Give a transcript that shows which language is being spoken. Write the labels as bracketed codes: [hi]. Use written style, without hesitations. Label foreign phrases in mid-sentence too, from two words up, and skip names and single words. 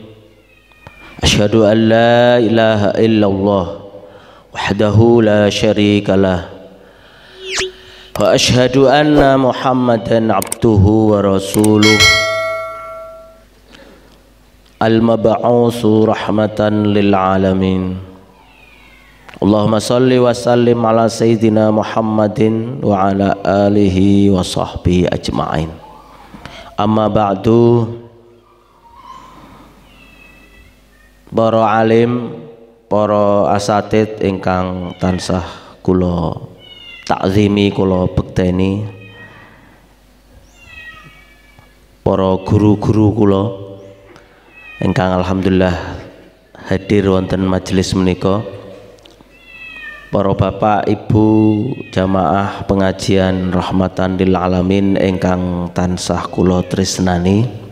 [ar] أشهد أن لا إله إلا الله وحده لا شريك له وأشهد أن محمدا عبده ورسوله المبعوث رحمة للعالمين. اللهم صل وسلم على سيدنا محمد وعلى آله وصحبه أجمعين. أما بعد. [jv] Para alim, para asatid ingkang tansah kula takzimi, kula bekteni, para guru-guru kula ingkang alhamdulillah hadir wonten majelis menika, para bapak ibu jamaah pengajian [ar] رحمة للعالمين [jv] ingkang tansah kula tresnani,